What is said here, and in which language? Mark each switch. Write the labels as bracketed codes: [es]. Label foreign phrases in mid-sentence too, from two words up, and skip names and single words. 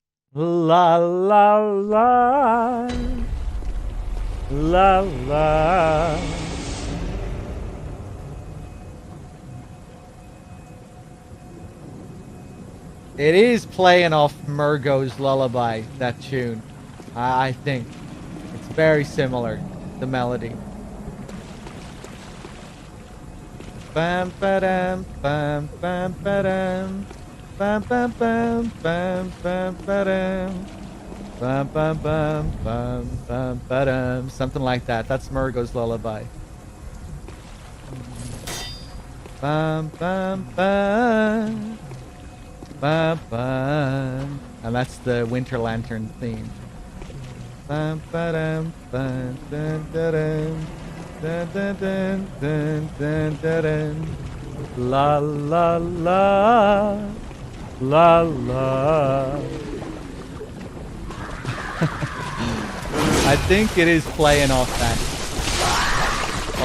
[en] La la la. La la. It is playing off Murgo's Lullaby, that tune. I think. It's very similar, the melody. Bam ba-dam, bam bam ba-dam. Bam bam bam bam bam ba-dam. Bam bam bam bam bam ba-dam. Something like that. That's Murgo's Lullaby. Bam bam bam. Bam bam. And that's the Winter Lantern theme. Bam ba-dam bam dun dun dun dun dun dun dun dun dun. La la la la la. I think it is playing off that.